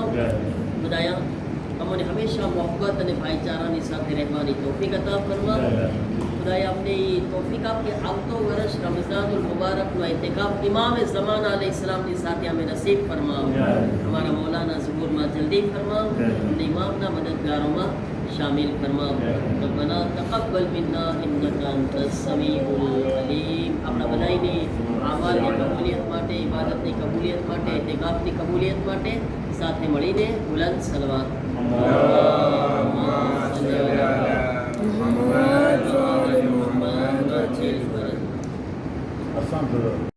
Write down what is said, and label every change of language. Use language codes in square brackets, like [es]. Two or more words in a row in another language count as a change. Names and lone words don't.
[gu] ખુદાયા અમને હંમેશા મોહબ્બત અને ભાઈચારાની સાથે રહેવાની તૌફીક અતા ફરમાવ. ખુદાયા અમને એ તૌફીક આપ કે આવતો વર્ષ રમઝાનુલ મુબારકનો એતેકાફ ઇમામે ઝમાના અલૈહિસ્સલામની સાથે અમે નસીબ ફરમાવ. અમારા મૌલાના ઝુહૂરમાં જલ્દી ફરમાવ, અમને ઇમામના મદદગારોમાં [hi] शामिल फरमाओ. [ar] ربنا تقبل منا إنك أنت السميع العليم. [gu] આપણા બધાની આમાલની કબૂલિયત માટે, ઇબાદતની કબૂલિયત માટે, ઇતિકાફની કબૂલિયત માટે સાથે મળીને બુલંદ સલવાત. અસંખ્ય